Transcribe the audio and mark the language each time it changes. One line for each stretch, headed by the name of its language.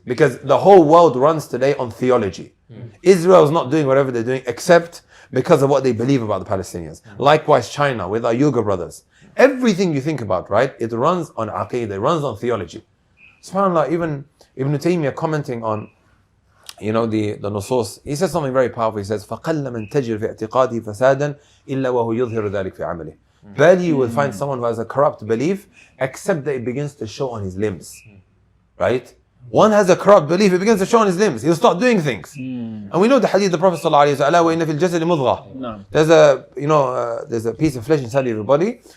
English: Because the whole world runs today on theology. Israel is not doing whatever they're doing except because of what they believe about the Palestinians. Likewise, China with our Uyghur brothers. Everything you think about, right? It runs on Aqidah, it runs on theology. SubhanAllah, even Ibn Taymiyyah commenting on, you know, the Nusus, he says something very powerful. He says,
Arabic: فَقَلَّ مَنْ تَجِرْ فِي اعْتِقَادِهِ فَسَادًا إِلَّا وَهُ يُظْهِرُ ذَلِكَ فِي عَمَلِهِ.
English: Barely you will find someone who has a corrupt belief, except that it begins to show on his limbs, right? One has a corrupt belief, it begins to show on his limbs. He'll start doing things. And we know the hadith of the Prophet ﷺ, there's a, you know, there's a piece of flesh inside your body.